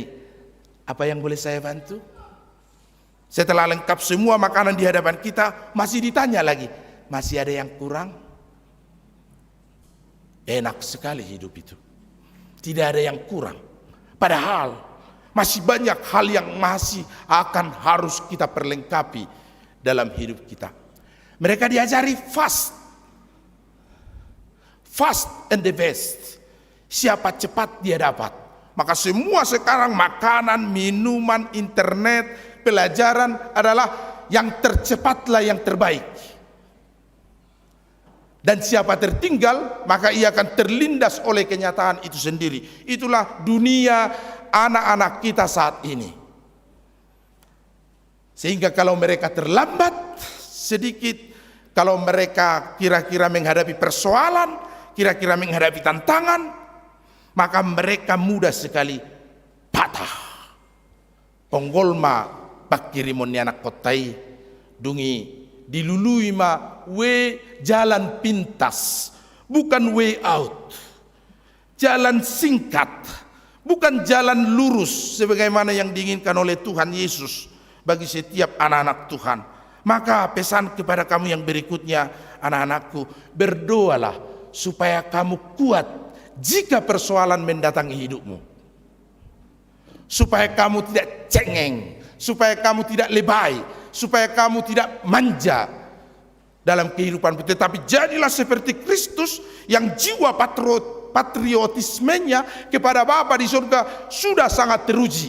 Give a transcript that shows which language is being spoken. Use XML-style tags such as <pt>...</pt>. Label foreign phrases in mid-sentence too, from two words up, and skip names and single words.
<id>Apa yang boleh saya bantu? Setelah lengkap semua makanan di hadapan kita, masih ditanya lagi, masih ada yang kurang? Enak sekali hidup itu. Tidak ada yang kurang. Padahal masih banyak hal yang masih akan harus kita perlengkapi dalam hidup kita. Mereka diajari</id> <en>fast and the best.</en> <id>Siapa cepat dia dapat. Maka semua sekarang makanan, minuman, internet, pelajaran adalah yang tercepatlah yang terbaik. Dan siapa tertinggal, maka ia akan terlindas oleh kenyataan itu sendiri. Itulah dunia anak-anak kita saat ini. Sehingga kalau mereka terlambat sedikit, kalau mereka kira-kira menghadapi persoalan, kira-kira menghadapi tantangan, maka mereka mudah sekali patah. Ponggolma pakirimon anak kotai dungi dilului ma we jalan pintas, bukan</id> <en>way out.</en> <id>Jalan singkat, bukan jalan lurus sebagaimana yang diinginkan oleh Tuhan Yesus bagi setiap anak-anak Tuhan. Maka pesan kepada kamu yang berikutnya, anak-anakku, berdoalah supaya kamu kuat jika persoalan mendatangi hidupmu, supaya kamu tidak cengeng, supaya kamu tidak lebay, supaya kamu tidak manja dalam kehidupan, tetapi jadilah seperti Kristus yang jiwa patriotismenya kepada Bapa di surga sudah sangat teruji.</id>